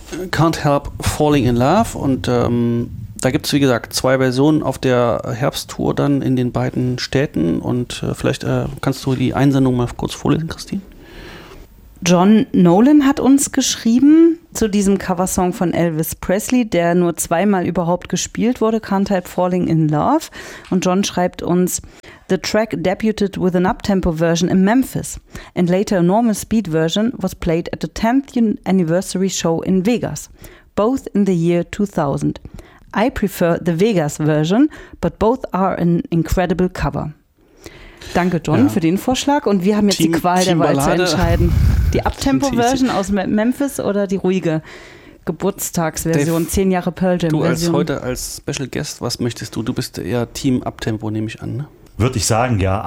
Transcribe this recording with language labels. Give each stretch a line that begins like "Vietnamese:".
German: Can't Help Falling in Love. Und da gibt es, wie gesagt, 2 Versionen auf der Herbsttour dann in den beiden Städten. Und vielleicht kannst du die Einsendung mal kurz vorlesen, Christine. John Nolan hat uns geschrieben zu diesem Coversong von Elvis Presley, der nur 2-mal überhaupt gespielt wurde, Can't Help Falling in Love. Und John schreibt uns,
English: The track debuted with an up-tempo version in Memphis, and later a normal speed version was played at the 10th anniversary show in Vegas, both in the year 2000. I prefer the Vegas version, but both are an incredible cover.
German: Danke, John, ja, für den Vorschlag. Und wir haben jetzt die Qual der Wahl zu entscheiden. Die Uptempo-Version aus Memphis oder die ruhige Geburtstagsversion, 10 Jahre Pearl Jam-Version? Du als heute als Special Guest, was möchtest du? Du bist eher Team Uptempo, nehme ich an. Ne? Würde ich sagen, ja.